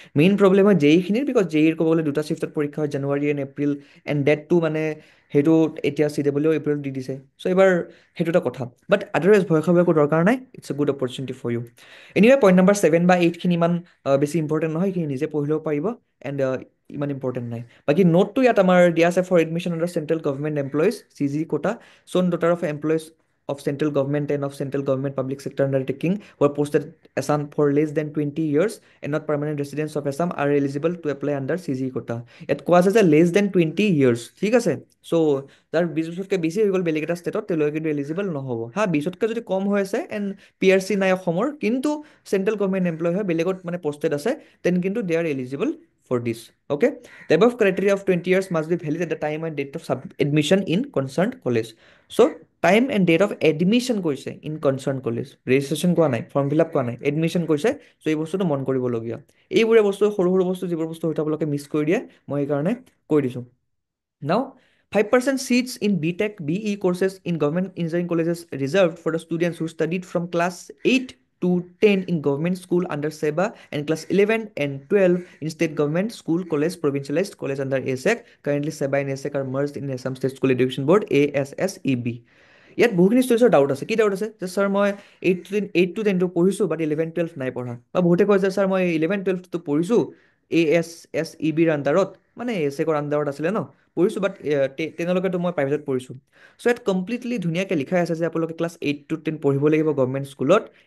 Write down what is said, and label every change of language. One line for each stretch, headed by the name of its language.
Assamese: Main problem হয় JEEখিনিৰ, because JEEৰ ক'ব গ'লে দুটা শ্বিফ্টত পৰীক্ষা হয়, জানুৱাৰী এণ্ড এপ্ৰিল, এণ্ড ডেটটো মানে সেইটো এতিয়া CWEও এপ্ৰিলত দি দিছে। চ' এইবাৰ সেইটো এটা কথা, বাট আদাৰৱাইজ ভয় খাব একো দৰকাৰ নাই।
English: It's a good opportunity for you.
Assamese: Anyway point number 7 বা 8খিনি ইমান বেছি ইম্পৰ্টেণ্ট নহয়, সেইখিনি নিজে পঢ়িলেও পাৰিব, এণ্ড ইমান ইম্পৰ্টেণ্ট নাই। বাকী নোটটো ইয়াত আমাৰ দিয়া আছে for admission under central government employees CG quota,
English: Son daughter of employees of central government and of central government public sector undertaking who are posted Assam for less than 20 years and not permanent residents of Assam are eligible to apply under CG quota.
Assamese: ইয়াত কোৱা আছে যে less than 20 years। ঠিক আছে, চ' যাৰ 20 বছৰতকৈ বেছি হৈ গ'ল বেলেগ এটা ষ্টেটত, তেওঁলোকে কিন্তু এলিজিবল নহ'ব। হা, 20তকৈ যদি কম হৈ আছে এণ্ড PRC নাই অসমৰ, কিন্তু চেণ্ট্ৰেল গভৰ্ণমেণ্ট এমপ্লয় হয়, বেলেগত মানে পষ্টেড আছে, দেন কিন্তু
English: They are eligible for this. Okay, the above criteria of 20 years must be valid at the time and date of admission in concerned college.
Assamese: So time and date of admission কৈছে in concerned college, registration কোৱা নাই, form fill up কোৱা নাই, admission কৈছে। চ' এই বস্তুটো মন কৰিবলগীয়া। এইবোৰে বস্তু সৰু সৰু বস্তু যিবোৰ বস্তু হয়তো আপোনালোকে মিছ কৰি দিয়ে, মই সেইকাৰণে কৈ দিছোঁ।
English: Now, 5% seats in BTech BE courses in government engineering colleges reserved for the students who studied from class 8 to 10 in government school under SEBA and class 11 and 12 in state government school college provincialized college under ASEC. Currently, SEBA and ASEC are merged in Assam State School Education Board ASSEB.
Assamese: ইয়াত বহুখিনি ষ্টুডেণ্টৰ doubt আছে। কি doubt আছে? যে sir মই 8 to 10টো পঢ়িছোঁ, বাট 11 12 নাই পঢ়া। বা বহুতে কয় যে ছাৰ মই 11 12টো পঢ়িছোঁ, ASSEBৰ আণ্ডাৰত, মানে এছেকৰ আণ্ডাৰত আছিলে ন, পঢ়িছোঁ, বাট 10লৈকেতো মই প্ৰাইভেটত পঢ়িছোঁ। চ' ইয়াত কমপ্লিটলি ধুনীয়াকৈ লিখাই আছে যে আপোনালোকে ক্লাছ 8 to 10 পঢ়িব লাগিব গভৰ্ণমেণ্ট স্কুলত।